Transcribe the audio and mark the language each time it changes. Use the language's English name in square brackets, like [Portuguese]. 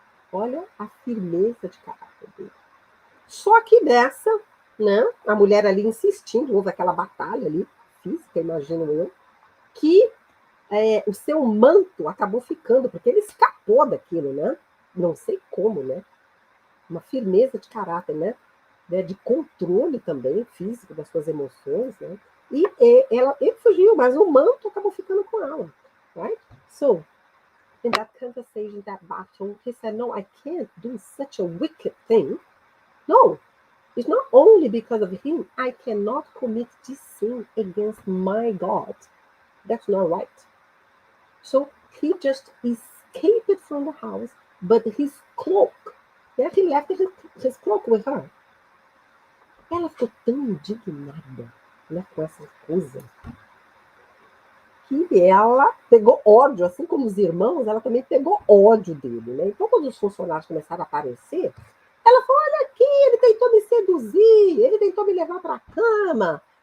[Portuguese] Olha a firmeza de caráter dele. Só que dessa, né, a mulher ali insistindo, houve aquela batalha ali, física, imagino eu, que o seu manto acabou ficando, porque ele escapou daquilo, né? Não sei como, né? Uma firmeza de caráter, né? De controle também físico das suas emoções, né? E ele fugiu, mas o manto acabou ficando com ela, right? [English] So, in that conversation, that battle, he said, no, I can't do such a wicked thing. No, it's not only because of him. I cannot commit this sin against my God. That's not right. So he just escaped from the house, but his cloak, yeah, he left his cloak with her. [Portuguese] Ela ficou tão indignada, né, com essa coisa, que ela pegou ódio, assim como os irmãos, ela também pegou ódio dele, né? Então, quando os funcionários começaram a aparecer, ela falou, olha aqui, ele tentou me seduzir, ele tentou me levar para a cama.